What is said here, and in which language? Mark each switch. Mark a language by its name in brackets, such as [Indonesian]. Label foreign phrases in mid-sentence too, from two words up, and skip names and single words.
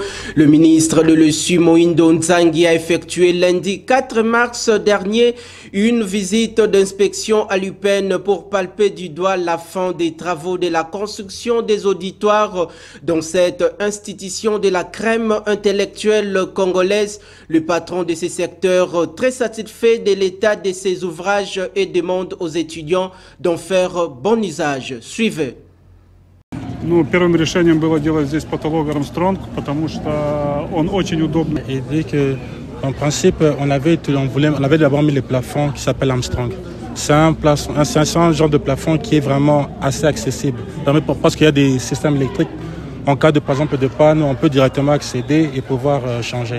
[French] Le ministre de l'ESU, Moïndo Nzangi, a effectué lundi 4 mars dernier une visite d'inspection à l'UPEN pour palper du doigt la fin des travaux de la construction des auditoires dans cette institution de la crème intellectuelle congolaise. Le patron de ce secteur, très satisfait de l'état de ses ouvrages, et demande aux étudiants d'en faire bon usage. Suivez. [Russian] Ну, первым решением было делать здесь потолок Армстронг, потому что он очень удобный. [French] Et dit que, en principe, on avait d'abord mis le plafond qui s'appelle Armstrong. C'est un genre de plafond qui est vraiment assez accessible. Parce qu'il y a des systèmes électriques. En cas de, par exemple, de panne, on peut directement accéder et pouvoir changer.